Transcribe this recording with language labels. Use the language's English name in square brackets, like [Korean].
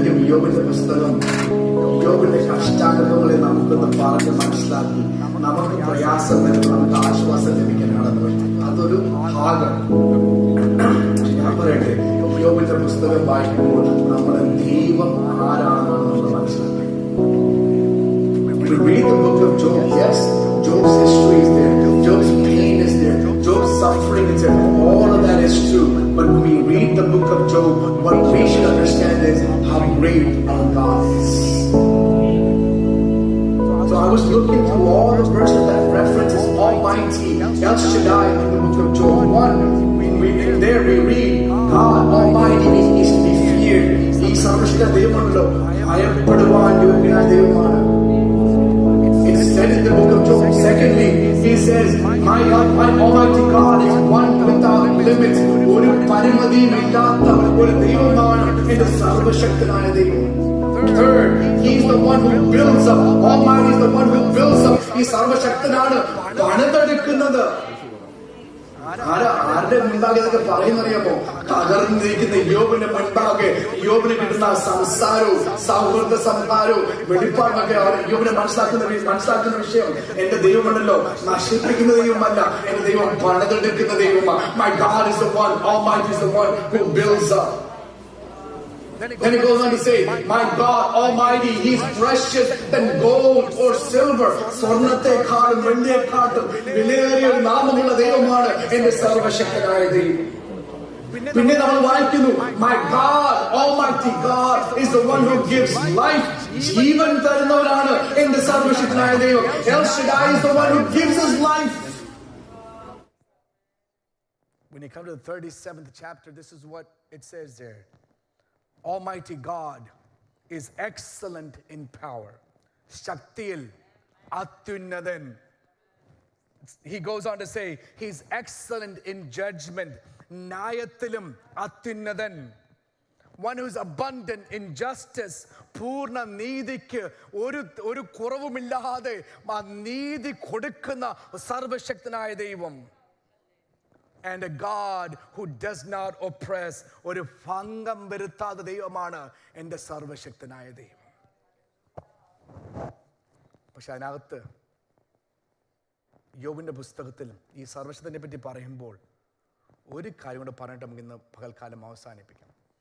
[Malayalam] യോബിന്റെ പുസ്തകം യോബിന്റെ കഷ്ടാനുഭവങ്ങളെ നമുക്കൊന്ന് പറഞ്ഞ് മനസ്സിലാക്കി നമുക്ക് പ്രയാസം വരുമ്പോൾ നമുക്ക് ആശ്വാസം ലഭിക്കാനാണെന്ന് അതൊരു ഭാഗം. ഞാൻ പറയട്ടെ, യോബിന്റെ പുസ്തകം വായിക്കുമ്പോൾ നമ്മുടെ ദൈവം ആരാണെന്ന് നമ്മൾ മനസ്സിലാക്കി. [English] We read the book of Job, yes, Job's history is there, Job's pain is there, Job's suffering is there, all of that is true. But when we read the book of Job, what we should understand is how great our God is. So I was looking through all the verses that references Almighty, El Shaddai in the book of Job. One, we read God Almighty is to be feared. [Malayalam] He സർവശക്ത ദൈവമാണല്ലോ, ഭയപ്പെടുവാൻ യോഗ്യനായ ദൈവമാണ്. [English] It's said in the book of Job. Secondly, he says, my God, my Almighty God is one without limits. [Malayalam] ഒരു പരിമിതിയും ഇല്ലാത്ത ഒരു ദൈവമാണ് എന്റെ സർവശക്തനായ ദൈവം. [English] Third, he's the one who builds up. Almighty is the one who builds up. [Malayalam] ഈ സർവശക്തനാണ് പണിതെടുക്കുന്നത്. ആരുടെ മുൻപാകെ ഇതൊക്കെ പറയുന്നറിയാമോ? തകർന്നിരിക്കുന്ന യോബിന്റെ മുൻപാകെ യോബിന് കിട്ടുന്ന സംസാരവും സൗഹൃദ സംസാരവും വെളിപ്പാടൊക്കെ യോബിനെ മനസ്സിലാക്കുന്ന വിഷയം. എന്റെ ദൈവമുണ്ടല്ലോ, നശിപ്പിക്കുന്ന ദൈവമല്ല, എന്റെ ദൈവം പണിതെടുക്കുന്ന ദൈവമാണ്. [English] My God is the one, Almighty is the one who builds up. Then he goes on to say, my God Almighty, He's precious than gold or silver. [Malayalam] സ്വർണ്ണത്തെക്കാളും വെള്ളിയെക്കാളും വിലയേറിയ ഒരു നാമമുള്ള ദൈവമാണ് എന്റെ സർവശക്തനായ ദൈവം. പിന്നെ നമ്മൾ വായിക്കുന്നു, [English] my God Almighty God is the one who gives life. [Malayalam] ജീവൻ തരുന്നവരാണ് എന്റെ സർവശക്തനായ ദൈവം. [English] El Shaddai is the one who gives us life. When you come to the 37th chapter, this is what it says there. Almighty God is excellent in power. [Malayalam] Shaktiyil Atyunnadan. [English] He goes on to say, He's excellent in judgment. [Malayalam] Nayathilam Atyunnadan. [English] One who's abundant in justice. [Malayalam] പൂർണ്ണ നീതിക്ക് ഒരു കുറവുമില്ലാതെ ആ നീതി കൊടുക്കുന്ന സർവശക്തനായ ദൈവം. [English] And a God who does not oppress. [Malayalam] ഒരു ഭംഗം വരുത്താത്ത ദൈവമാണ് എൻ്റെ സർവശക്തനായ ദൈവം. പക്ഷെ അതിനകത്ത് യോബിന്റെ പുസ്തകത്തിൽ ഈ സർവശക്തനെ പറ്റി പറയുമ്പോൾ ഒരു കാര്യം കൂടെ പറഞ്ഞിട്ട് നമുക്ക് ഇന്ന് പകൽക്കാലം അവസാനിപ്പിക്കാം.